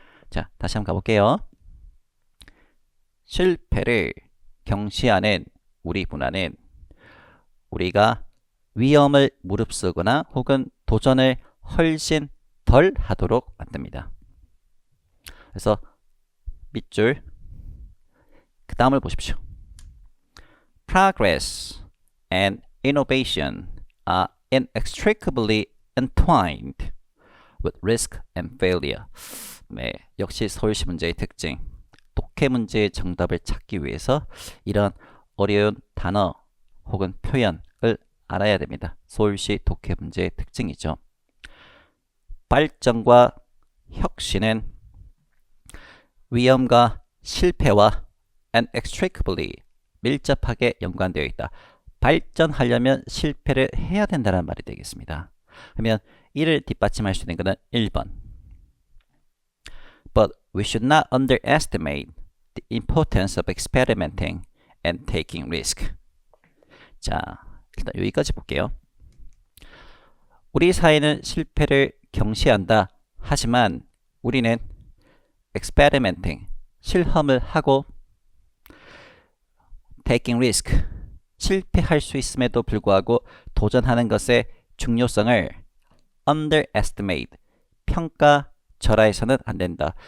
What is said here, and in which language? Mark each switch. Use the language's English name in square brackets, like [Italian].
[Korean] 자, 다시 한번 가볼게요. 실패를 경시하는 우리 문화는 우리가 위험을 무릅쓰거나 혹은 도전을 훨씬 덜 하도록 만듭니다. 그래서 밑줄 그 다음을 보십시오. [English] Progress and innovation are inextricably entwined with risk and failure. [Korean] 네, 역시 서울시 문제의 특징. 독해 문제의 정답을 찾기 위해서 이런 어려운 단어 혹은 표현을 알아야 됩니다. 서울시 독해 문제의 특징이죠. 발전과 혁신은 위험과 실패와 inextricably 밀접하게 연관되어 있다. 발전하려면 실패를 해야 된다는 말이 되겠습니다. 그러면 이를 뒷받침할 수 있는 것은 1번. [English] But we should not underestimate the importance of experimenting and taking risk. [Korean] 자, 일단 여기까지 볼게요. 우리 사회는 실패를 경시한다. 하지만 우리는 experimenting, 실험을 하고 [English] taking risk, [Korean] 실패할 수 있음에도 불구하고 도전하는 것의 중요성을 underestimate, 평가절하해서는 안 된다.